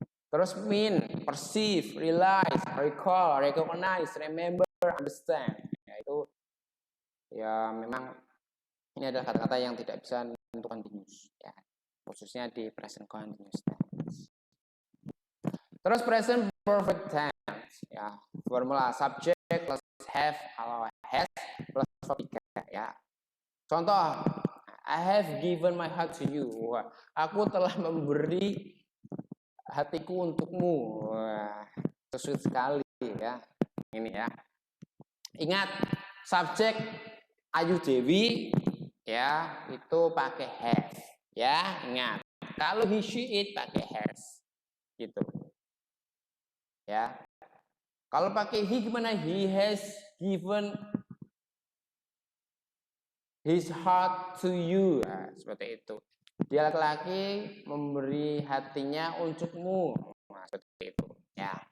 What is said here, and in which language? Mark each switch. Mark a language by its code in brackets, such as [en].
[en] Terus mean, perceive, realize, recall, recognize, remember, understand. [id] Ya, itu ya memang ini adalah kata-kata yang tidak bisa menentukan continuous, ya, khususnya di present continuous tense. Terus present perfect tense, ya, formula subject plus have atau has plus verb 3, ya. [en] Contoh, I have given my heart to you. [id] Wah, aku telah memberi hatiku untukmu. Wah, sweet sekali, ya. Ini, ya. Ingat, subjek Ayu Dewi, ya, itu pakai have, ya, ingat. Kalau he, she, it pakai has, gitu, ya. Kalau pakai he gimana? [en] He has given his heart to you, [id] nah, seperti itu. Dia laki-laki memberi hatinya untukmu, nah, seperti itu, ya.